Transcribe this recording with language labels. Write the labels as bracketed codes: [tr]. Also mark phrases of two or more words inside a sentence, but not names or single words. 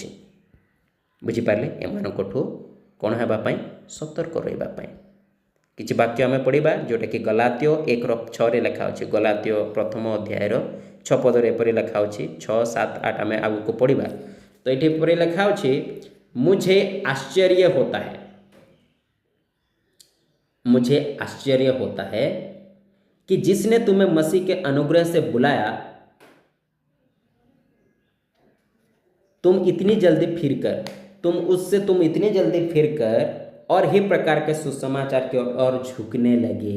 [or] ବୁଝିପାରିଲେ? ଏମାନଙ୍କଠୁ କ'ଣ ହେବା ପାଇଁ? ସତର୍କ ରହିବା ପାଇଁ। କିଛି ବାକ୍ୟ ଆମେ ପଢ଼ିବା, ଯେଉଁଟାକି ଗଲାତୀୟ 1:6 ଲେଖା ଅଛି। ଗଲାତୀୟ ପ୍ରଥମ ଅଧ୍ୟାୟର 6 ପଦରେ ଏପରି ଲେଖା ଅଛି, 6, 7, 8 ଆମେ ଆଗକୁ ପଢ଼ିବା। ତ ଏଠି ଏପରି ଲେଖା ଅଛି, [hi] मुझे आश्चर्य होता है कि जिसने तुम्हें मसीह के अनुग्रह से बुलाया, तुम इतनी जल्दी फिरकर और ही प्रकार के सुसमाचार की ओर झुकने लगे।